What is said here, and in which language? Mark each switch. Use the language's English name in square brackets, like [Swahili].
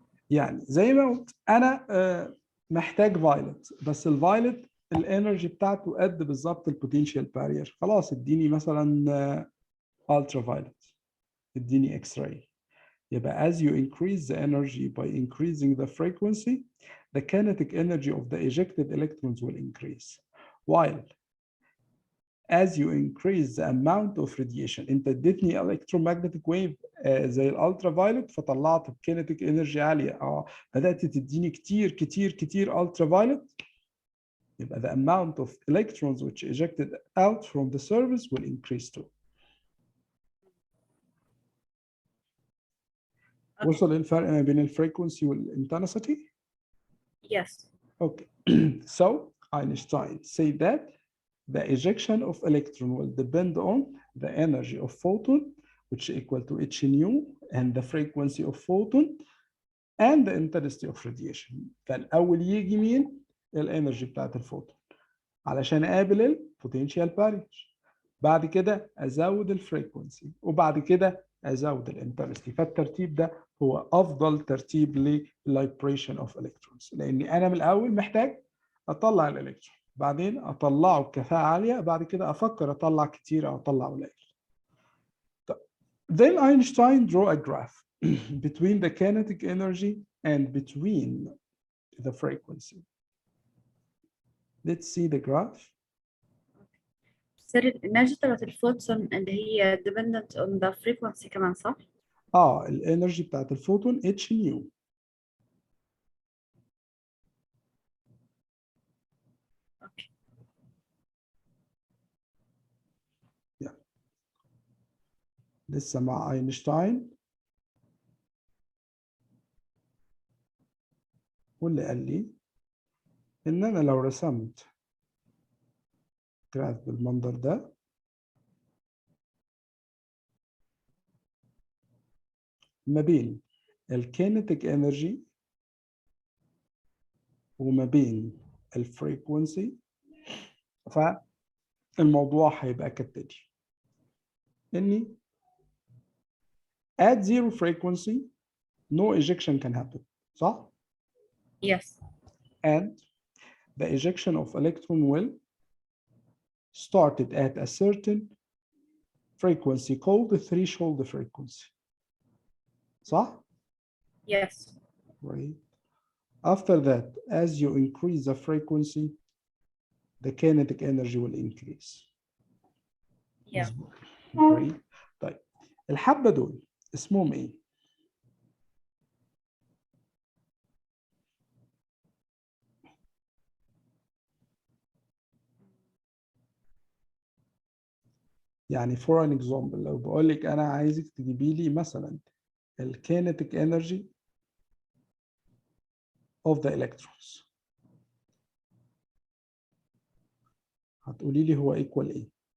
[Arabic] يعني زي ما قلت انا محتاج فايلت بس الفايلت الانرجي بتاعته قد بالظبط البوتنشال بارير. خلاص اديني مثلا الترا فايلت اديني اكس راي. [English] يبقى as you increase the energy by increasing the frequency the kinetic energy of the ejected electrons will increase while as you increase the amount of radiation [Arabic] انت اديتني electromagnetic wave زي الالترا فايلت فطلعت kinetic energy عاليه بدات تديني كتير كتير كتير الترا فايلت يبقى [English] the amount of electrons which ejected out from the surface will increase too. Okay. [Arabic] وصل الفرق ما بين الفريكونسي والانتنسيتي؟ [English] Yes. Okay. So Einstein said that the ejection of electron will depend on the energy of photon which is equal to h nu and the frequency of photon and the intensity of radiation. [Arabic] فالأول يجي مين؟ الانرجي بتاعت الفوتون علشان أقابل البوتنشال بارير. بعد كده أزود الفريكونسي وبعد كده أزود الانتنسيتي. فالترتيب ده هو أفضل ترتيب لللايبريشن أوف إلكترونز، لأني أنا من الأول محتاج أطلع الإلكترون، بعدين أطلعه بكفاءة عالية، بعد كده أفكر أطلع كتير أو أطلع قليل. [English] Then Einstein drew a graph between the kinetic energy and between the frequency. Let's see the graph. [Arabic] سر الانرجي تبعت الفوتون اللي هي [English] dependent on the frequency [Arabic] كمان صح؟ الانرجي بتاعت الفوتون H نيو. [English] Okay. [Arabic] لسه مع اينشتاين، واللي قال لي ان انا لو رسمت جراف بالمنظر ده ما بين الكينيتيك انرجي وما بين الفريكونسي، فالموضوع هيبقى كالتالي: اني [English] at zero frequency no ejection can happen، [Arabic] صح؟ [English] Yes. And the ejection of electron will started at a certain frequency called the threshold frequency. صح؟ Yes. Right. After that, as you increase the frequency, the kinetic energy will increase. Yeah. Right. [Arabic] طيب الحبة دول اسمهم ايه؟ يعني [English] for an example [Arabic] لو بقول لك انا عايزك تجيبي لي مثلا ال [English] kinetic energy of the electrons، [Arabic] هتقولي لي هو equal ايه؟